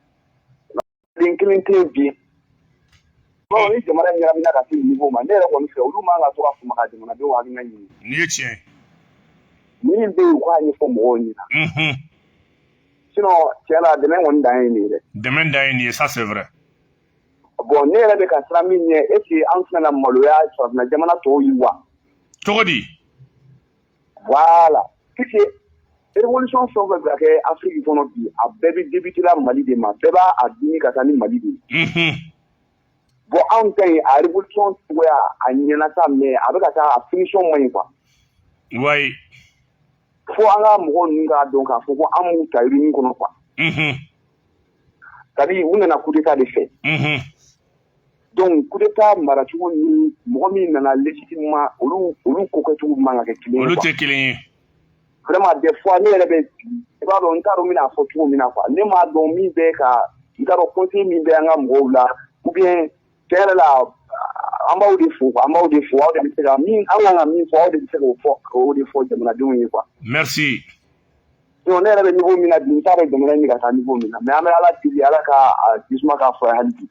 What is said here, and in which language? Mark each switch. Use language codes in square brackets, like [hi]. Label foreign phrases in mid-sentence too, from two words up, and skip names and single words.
[bm] den kelen tɛ bi. bon ni jamana ɲagamina ka se niveau ma ne yɛrɛ kɔni fɛ olu man ka to ka fama ka jamanadenw hakilina ɲini. nin ye tiɲɛ. min bɛ yen u k'a ɲɛfɔ mɔgɔw ɲɛna. sinon tiɲɛ la dɛmɛ kɔni dan ye nin ye dɛ. dɛmɛ dan ye nin ye [fr] ça c'est vrai. [bm] bon ne yɛrɛ bɛ ka siran min ɲɛ [fr] est ce que [bm] an tɛna maloya sɔrɔdina jamana tɔw ye wa. cogo di. [fr] voilà puisque révolution [bm] fɛn o fɛn bɛ ka kɛ Afrique kɔnɔ bi a bɛɛ bɛ débuter la Mali de ma bɛɛ b'a dimi ka taa ni Mali de ye. bon anw ta yen a révolution cogoya a ɲɛna sa mais a bɛ ka taa a finition man ɲi quoi. [fr] oui. [bm] fo an ka mɔgɔw ninnu k'a dɔn k'a fɔ ko an m'u ta urine kɔnɔ quoi. c'est à dire u nana [fr] coup d'état [bm] de fɛ. donc [fr] coup d'état [bm] maracogo ni mɔgɔ min nana légitimement olu ko kɛcogo man ka kɛ kelen ye. olu tɛ kelen ye. [fr] vraiment des fois [bm] ne yɛrɛ bɛ i b'a dɔn n t'a dɔn n bɛna fɔ cogo min na quoi ne m'a dɔn min bɛ ka n t'a dɔn conseil min bɛ an ka mɔgɔw la [fr] ou bien [bm] tiɲɛ yɛrɛ la an b'aw de fo quoi an b'aw de fo aw de bɛ se ka min an kan ka min fɔ aw de bɛ se k'o de fɔ jamanadenw ye quoi. [fr] merci. [bm] sinon ne yɛrɛ bɛ niveau min na bi n t'a dɔn jamana in bɛ ka taa niveau min na mais an bɛ ala deli ala ka jisuma k'a fɔ hali bi.